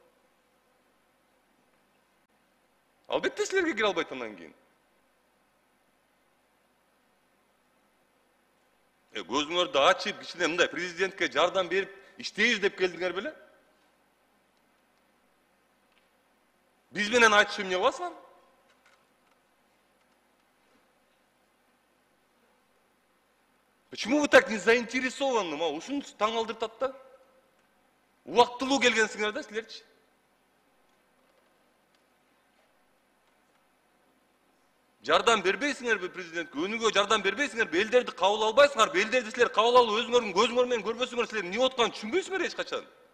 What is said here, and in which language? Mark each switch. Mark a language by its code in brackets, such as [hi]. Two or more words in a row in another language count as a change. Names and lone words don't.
[ky] Албетте силерге кире албайт андан кийин. Көзүңөрдү ачып, кичине мындай президентке жардам берип иштейбиз деп келдиңер беле? Биз менен айтыш эмне кыласыңар? [ru] Почему вы так не заинтересованы? [ky] Ушунчу таң алдыртат да. Убактылуу келгенсиңер да силерчи. Жардам бербейсиңерби президентке? Өнүгө жардам бербейсиңерби? Элдерди кабыл албайсыңарбы? Элдерди силер кабыл алып өзүңөрдүн көзүңөр менен көрбөсөңөр силер эмне атканын түшүнбөйсүңөр эч качан.